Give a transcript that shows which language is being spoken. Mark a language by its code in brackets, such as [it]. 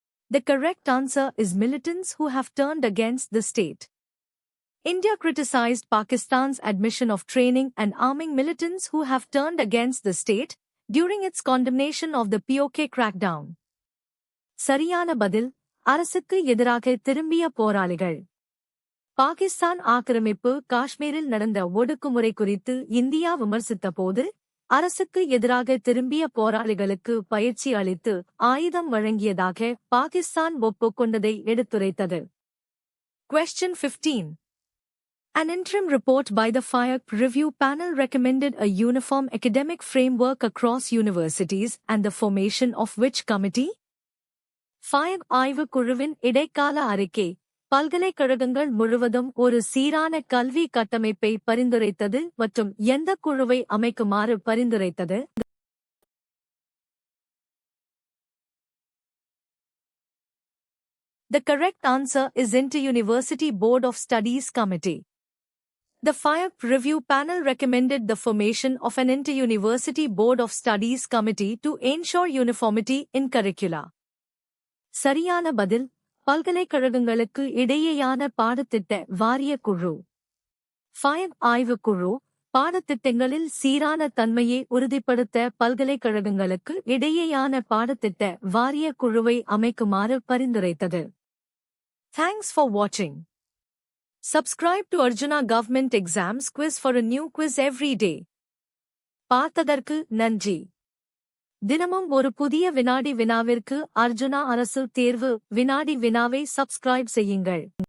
[en] The correct answer is militants who have turned against the state. India criticized Pakistan's admission of training and arming militants who have turned against the state during its condemnation of the POK crackdown. [ta] சரியான பதில் அரசுக்கு எதிராக திரும்பிய போராளிகள். பாகிஸ்தான் ஆக்கிரமிப்பு காஷ்மீரில் நடந்த ஒடுக்குமுறை குறித்து இந்தியா விமர்சித்தபோது அரசுக்கு எதிராக திரும்பிய போராளிகளுக்கு பயிற்சி அளித்து ஆயுதம் வழங்கியதாக Pakistan ஒப்புக்கொண்டதை எடுத்துரைத்தது. [en] Question 15. An interim report by the FIAC review panel recommended a uniform academic framework across universities and the formation of which committee? [ta] FIAC ஆய்வுக் குழுவின் இடைக்கால அறிக்கை பல்கலைக்கழகங்கள் முழுவதும் ஒரு சீரான கல்வி கட்டமைப்பை பரிந்துரைத்தது மற்றும் எந்த குழுவை அமைக்குமாறு பரிந்துரைத்தது? [en] The correct answer is Inter-University Board of Studies Committee. The FIAC review panel recommended the formation of an Inter-University Board of Studies Committee to ensure uniformity in curricula. [ta] சரியான பதில் பல்கலைக்கழகங்களுக்கு இடையேயான பாடத்திட்ட வாரிய குழு. FIAC ஆய்வுக் குழு பாடத்திட்டங்களில் சீரான தன்மையை உறுதிப்படுத்த பல்கலைக்கழகங்களுக்கு இடையேயான பாடத்திட்ட வாரிய குழுவை அமைக்குமாறு பரிந்துரைத்தது. [en] Thanks for watching. Subscribe to Arjuna Government Exams Quiz for a new quiz every day. [ta] பார்த்ததற்கு நன்றி. தினமும் ஒரு புதிய வினாடி வினாவிற்கு அர்ஜுனா அரசு தேர்வு வினாடி வினாவை சப்ஸ்கிரைப் செய்யுங்கள்.